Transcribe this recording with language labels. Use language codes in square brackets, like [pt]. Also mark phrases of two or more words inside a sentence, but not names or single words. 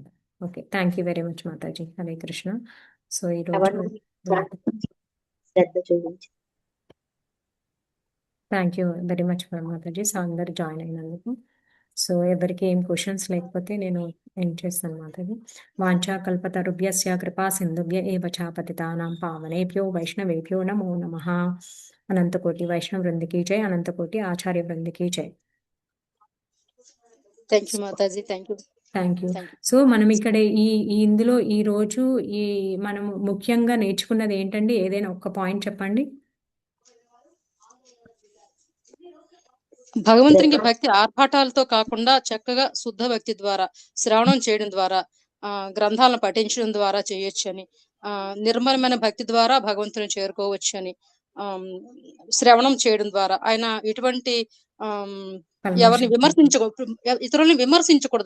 [en] okay, thank you very much మాతాజీ. హరే కృష్ణ. సో ఈరోజు [te] శ్రద్ధ చూపించి [en] thank you very much మాతాజీ. [te] సో అందరు జాయిన్ అయినందుకు. సో ఎవరికి ఏం క్వశ్చన్స్ లేకపోతే నేను ఏం చేస్తాను మాతాజీ. [sa] वाञ्छा कल्पतरुभ्यस्य कृपा सिन्धुभ्य एव च पतितानां पावनेभ्यो वैष्णवेभ्यो नमो नमः. [te] అనంతకోటి వైష్ణవ వృందికి జై, అనంతకోటి ఆచార్య వృందికి జై. [en] thank you mataji, thank you. [te] సో మనం ఇక్కడ ఇందులో ఈ రోజు మనం ముఖ్యంగా నేర్చుకున్నది ఏంటండి? ఏదైనా ఒక్క పాయింట్ చెప్పండి. భగవంతునికి భక్తి ఆర్భాటాలతో కాకుండా చక్కగా శుద్ధ భక్తి ద్వారా, శ్రవణం చేయడం ద్వారా, గ్రంథాలను పఠించడం ద్వారా చేయొచ్చని, నిర్మలమైన భక్తి ద్వారా భగవంతుని చేరుకోవచ్చని, శ్రవణం చేయడం ద్వారా ఆయన ఎటువంటి ఎవరిని ఇతరులను విమర్శించకూడదు.